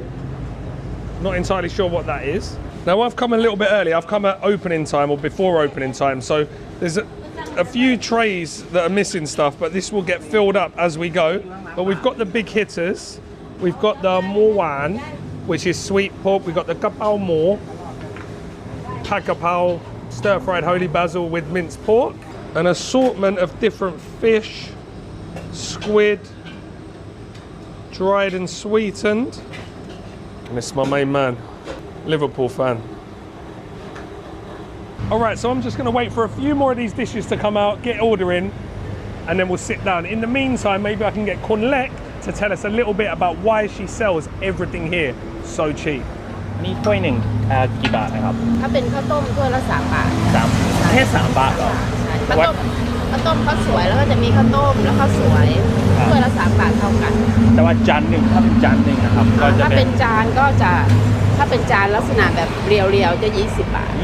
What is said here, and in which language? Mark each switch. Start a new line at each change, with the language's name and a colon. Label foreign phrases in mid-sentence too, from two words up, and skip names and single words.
English: Not entirely sure what that is. Now I've come a little bit early. I've come at opening time or before opening time. So there's a few trays that are missing stuff, but this will get filled up as we go. But we've got the big hitters. We've got the mo wan, which is sweet pork. We've got the kapao mo, pat kapao, stir-fried holy basil with minced pork. An assortment of different fish, squid, dried and sweetened. And this is my main man, Liverpool fan. All right, so I'm just gonna wait for a few more of these dishes to come out, get ordering, and then we'll sit down. In the meantime, maybe I can get Khun Lek to tell us a little bit about why she sells everything here so cheap.
Thai: นี่ถ้วยหนึ่งกี่บาทนะครับ ถ้าเป็นข้าวต้มถ้วยละ3 บาท แค่3 บาทเหรอ ข้าวต้มข้าวสวยแล้วก็จะมีข้าวต้มแล้วข้าวสวยถ้วยละ3 บาทเท่ากัน แต่ว่าจานหนึ่งถ้าเป็นจานหนึ่งนะครับก็จะ ถ้าเป็นจานก็จะถ้าเป็นจานลักษณะแบบเรียวๆจะ20 บาท